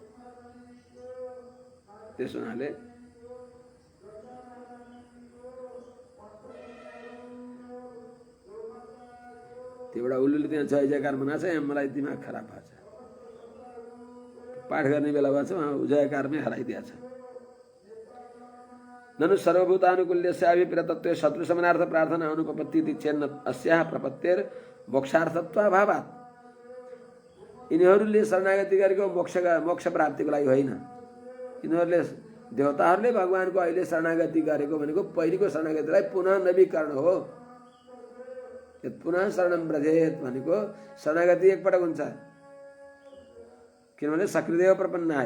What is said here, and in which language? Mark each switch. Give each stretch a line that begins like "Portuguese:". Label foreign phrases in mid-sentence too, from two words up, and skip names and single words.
Nepali: त्यस हुनाले त्यो एउटा उल्लुले त्यहाँ जय जयकार मनाएको छ। यहाँ मलाई दिमाग खराब भएको छ, पाठ गर्ने बेला भएछ उहाँ जयकारमै हराइदिएको छ।
Sanskrit: ननु सर्वभूतानुकूल्यस्य अभिप्रेतत्वे शत्रु समनार्थ प्रार्थना अनुपपत्ति चेन्न अस्याः प्रपत्तेर मोक्षार्थत्वाभावात्।
Nepali: यिनीहरूले शरणागति गरेको मोक्ष प्राप्तिको लागि होइन। यिनीहरूले देवताहरूले भगवानको अहिले शरणागति गरेको भनेको पहिलेको शरणागतिलाई पुनः नवीकरण हो।
Sanskrit: पुनः शरणम ब्रजेत
Nepali: भनेको शरणागति एकपटक हुन्छ, किनभने
Sanskrit: सक्रिदेव प्रपन्नाय।